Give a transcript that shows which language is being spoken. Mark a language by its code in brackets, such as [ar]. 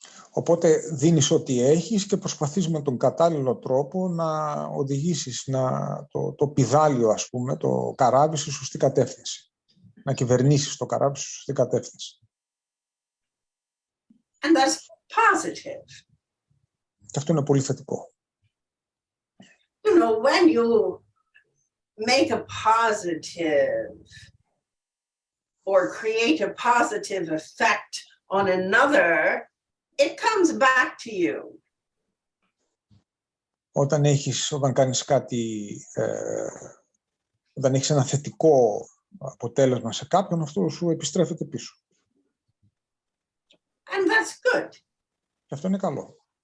[el] Οπότε δίνεις ό,τι έχεις και προσπαθείς με τον κατάλληλο τρόπο να οδηγήσεις το πηδάλιο, ας πούμε, το καράβι στη σωστή κατεύθυνση. Να κυβερνήσεις το καράβι στη σωστή κατεύθυνση. [en] And that's positive. [el] Και αυτό είναι πολύ θετικό. [en] You know, when you make a positive or create a positive effect on another, it comes back to you. [el] Όταν κάνεις κάτι, όταν έχεις ένα θετικό αποτέλεσμα σε κάποιον, αυτό σου επιστρέφεται πίσω. [en] And that's good. [el] Και αυτό είναι καλό.